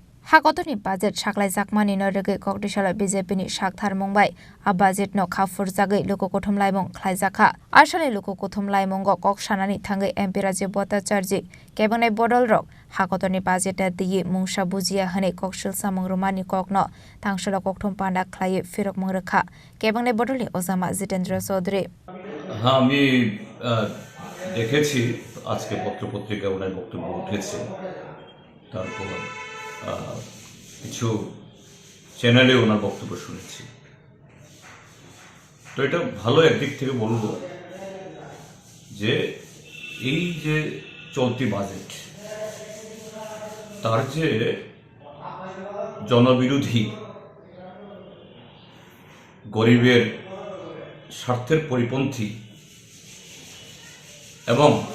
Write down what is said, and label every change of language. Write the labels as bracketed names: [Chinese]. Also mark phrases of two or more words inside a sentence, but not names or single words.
[Kok Borok] Hakotoni budget saklai jakmani no rege Kokdishalo BJP ni sakthar mungbai a budget no khafur jagai luku kothum laimung khlaijaka asale luku kothum laimungo kok sanani thangai MP Rajiv Bhattacharya kebengnai bodol rok hakotoni budget a diye mungsa bujia hane kokshil samung rumani kokno tangshalo kokthum panda khlai phirok mungrekha kebengnai bodoli ozama Jitendra Chaudhary [Bangla] আমি দেখেছি আজকে পত্রপত্রিকায় ওনার বক্তব্য উঠেছে তারপর কিছু চ্যানেলে ওনার বক্তব্য শুনেছি তো এটা ভালো একদিক থেকে বলবো যে এই যে চলতি বাজেট তার যে জনবিরোধী গরিবের স্বার্থের পরিপন্থী এবং